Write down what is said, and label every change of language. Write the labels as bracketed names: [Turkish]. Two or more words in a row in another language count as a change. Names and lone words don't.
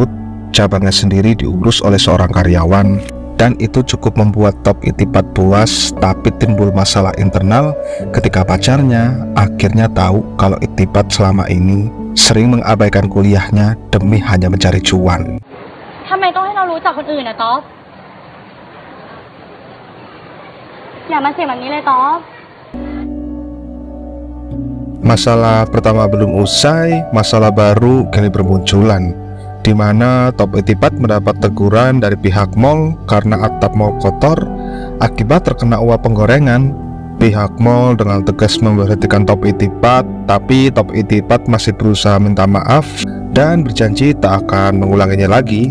[Indonesian] Cabangnya sendiri diurus oleh seorang karyawan, dan itu cukup membuat Top Itipat puas. Tapi timbul masalah internal ketika pacarnya akhirnya tahu kalau Itipat selama ini sering mengabaikan kuliahnya demi hanya mencari cuan. [Thai] ทำไมต้องให้เรารู้จักคนอื่นนะต๊อบอย่ามาเสี่ยงแบบนี้เลยต๊อบ [Indonesian] Masalah pertama belum usai, masalah baru kini bermunculan, di mana Top Itipat mendapat teguran dari pihak mall karena atap mall kotor akibat terkena uap penggorengan. Pihak mall dengan tegas memberhentikan Top Itipat, tapi Top Itipat masih berusaha minta maaf dan berjanji tak akan mengulanginya lagi.